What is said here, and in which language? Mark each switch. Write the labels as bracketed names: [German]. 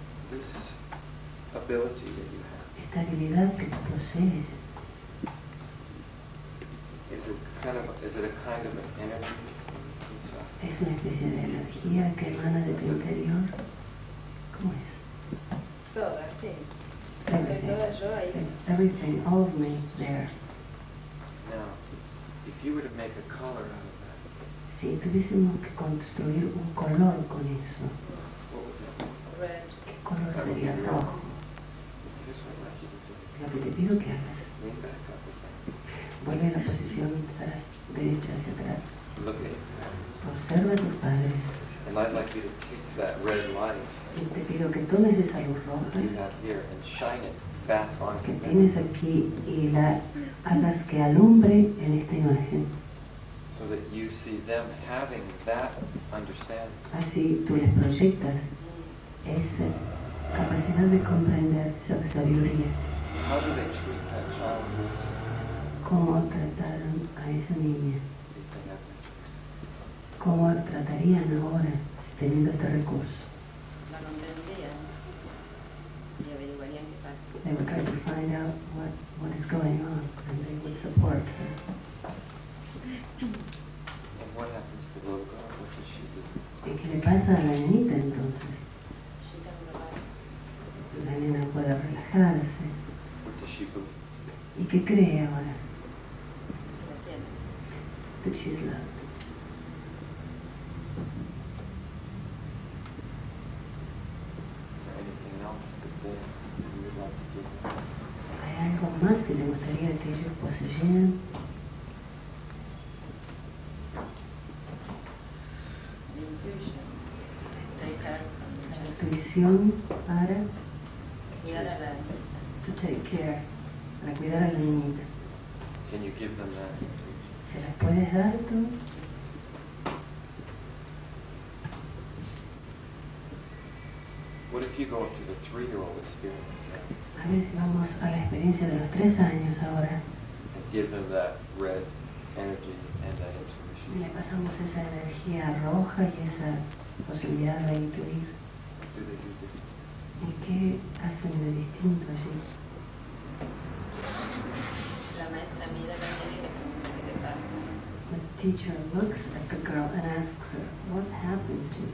[English] This ability that you have, [Spanish] Esta habilidad que tú posees, [English] is it a kind of an energy inside? [Spanish] es una especie de energía que emana de tu interior. ¿Cómo es? Toda, sí. [English] Everything. [Spanish] Toda yo ahí. [English] It's everything, all of me there. Now, if you were to make a color out of that, [Spanish] Si tuviésemos que construir un color con eso, [English] what would that be? Red. [Spanish] ¿qué color sería? Rojo. [English] Here's what I'd like you to do. [Spanish] Lo que te pido que hagas, [English] Lean back up again. [Spanish] vuelve a la posición derecha hacia atrás. [English] Look at your parents. [Spanish] Observa a tus padres [English] And I'd like you to take that red light [Spanish] y te pido que tomes esa luz [English] that [Spanish] roja [English] you have here and shine it back onto [Spanish] que [English] them. [Spanish] tienes aquí y la hagas que alumbre en esta imagen. [English] So that you see them having that understanding. [Spanish] Así tú les proyectas esa capacidad de comprender, esa sabiduría. [English] How do they treat that child who's [Spanish] Cómo trataron a esa niña, [English] if they have this? [Spanish] cómo tratarían ahora teniendo este recurso. La comprenderían y averiguarían qué pasa. [English] They would try to find out what is going on and they would support her. And what happens to the little girl? What does she do? [Spanish] ¿Y qué le pasa a la nenita entonces? [English] She can relax. [Spanish] La nena puede relajarse. [English] What does she believe? [Spanish] ¿Y qué cree ahora? La tiene. [English] That she's loved. Is there anything else that you would like to give them? [Spanish] ¿Hay algo más que te gustaría que ellos poseyeran? [English] The intuition. Take care from the [Spanish] La [English] child. [Spanish] intuición para Cuidar a la [English] to take care, [Spanish] para cuidar a la niñita. [English] Can you give them that intuition? [Spanish] ¿Se las puedes dar tú? [English] What if you go up to the 3-year-old experience now [Spanish] A ver si vamos a la experiencia de los 3 años ahora [English] and give them that red energy and that [Spanish] y [English] intuition? [Spanish] le pasamos esa energía roja y esa posibilidad de intuir. [English] What do they do differently? [Spanish] ¿Y qué hacen de distinto allí? La maestra mira a la niña y le pregunta qué te pasa. [English] The teacher looks at the girl and asks her, what happens